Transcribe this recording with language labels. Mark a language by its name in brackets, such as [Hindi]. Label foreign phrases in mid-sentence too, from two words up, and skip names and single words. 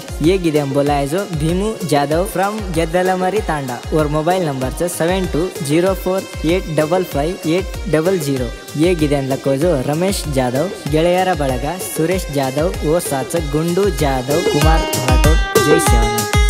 [Lambadi] ये गिदेम बोलायचो भीमू जाधव फ्रॉम गेद्दलमरी तांडा और मोबाईल नंबरचं 7204855800. ये गिदेन लकोजो रमेश जाधव [Kannada] ಗೆಳೆಯರ ಬಳಗ [Lambadi] ಸುರೇಶ್ ಜಾಧವ್ ಓ ಸಾಚ ಗುಂಡು ಜಾಧವ್ ಕುಮಾರ್ ರಾಠೋಡ್. [Hindi] जय श्रीराम.